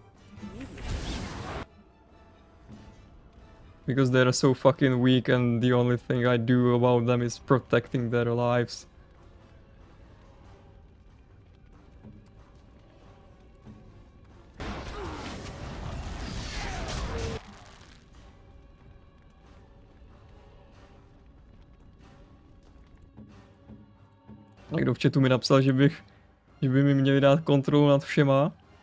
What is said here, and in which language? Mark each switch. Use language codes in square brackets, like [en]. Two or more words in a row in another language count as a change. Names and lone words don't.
[en] Because they're so fucking weak and the only thing I do about them is protecting their lives. [cs] Někdo v chatu mi napsal, že by mi měli dát kontrolu nad všema.